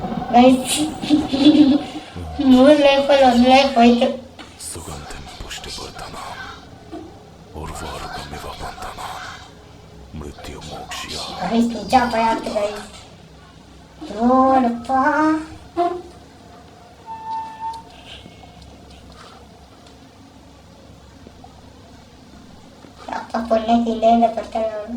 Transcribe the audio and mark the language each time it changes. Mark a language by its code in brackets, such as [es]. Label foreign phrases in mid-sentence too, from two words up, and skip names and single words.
[kn] ಗೈಸ್ 3 ಲೈಫಲ್ಲಿ 1 ಲೈಫ್ ಹೋಯ್ತು. [sa] सुगंधिम पुष्टिवर्धना उर्वारुकमिव बन्धना मृत्यु मोक्ष्य [kn] ಗೈಸ್ ನಿಜ ಭಯ ಆಗ್ತದೆ ಗೈಸ್. ನೋಡಪ್ಪ ಅಪ್ಪ ಪುಣ್ಯಕ್ಕೆ ಹಿಂದೆಯಿಂದ ಬರ್ತಾರೆ ಅವರು.